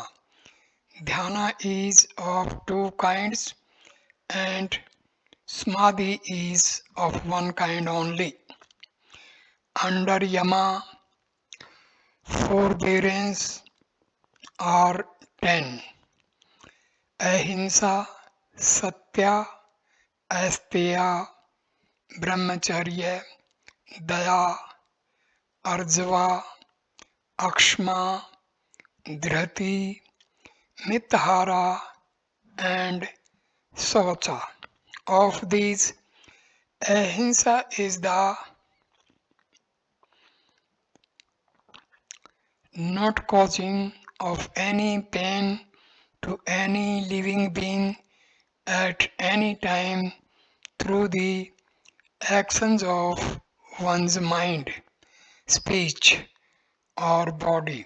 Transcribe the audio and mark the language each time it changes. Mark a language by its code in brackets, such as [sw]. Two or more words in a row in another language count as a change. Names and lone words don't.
[en] Dhyana is of 2 kinds, and samadhi is of 1 kind only. Under yama, forbearance are 10. Ahimsa, [sa] satya, asteya, brahmacharya, daya, arjava, akshma, dhrati, mithara, [en] and saucha. Of these, ahimsa is the not causing of any pain to any living being at any time through the actions of one's mind, speech, or body.